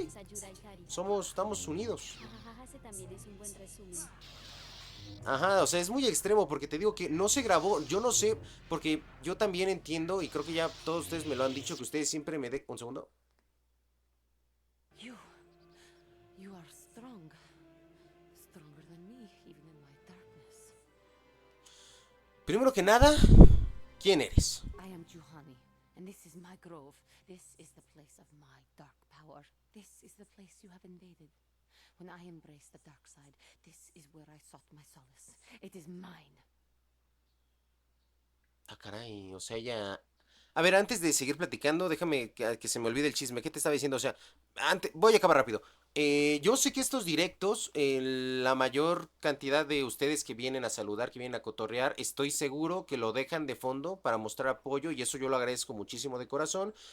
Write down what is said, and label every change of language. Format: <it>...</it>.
<es>Sayura Ikari. estamos unidos. Jajajaja, ese también es un buen resumen. Ajá, o sea, es muy extremo porque te digo que no se grabó, yo no sé, porque yo también entiendo y creo que ya todos ustedes me lo han dicho, que ustedes siempre me un segundo.</es> <en>You. You are strong. Stronger than me, even in my darkness.</en> <es>Primero que nada, ¿quién eres?</es> <en>I am Juhani, and this is my grove. This is the place of my dark power. This is the place you have invaded. When I embraced the dark side, this is where I sought my solace. It is mine.</en> <es>Ah, caray, o sea, ella... A ver, antes de seguir platicando, déjame que se me olvide el chisme. ¿Qué te estaba diciendo? O sea, antes, voy a acabar rápido. Yo sé que estos directos, la mayor cantidad de ustedes que vienen a saludar, que vienen a cotorrear, estoy seguro que lo dejan de fondo para mostrar apoyo y eso yo lo agradezco muchísimo de corazón.</es>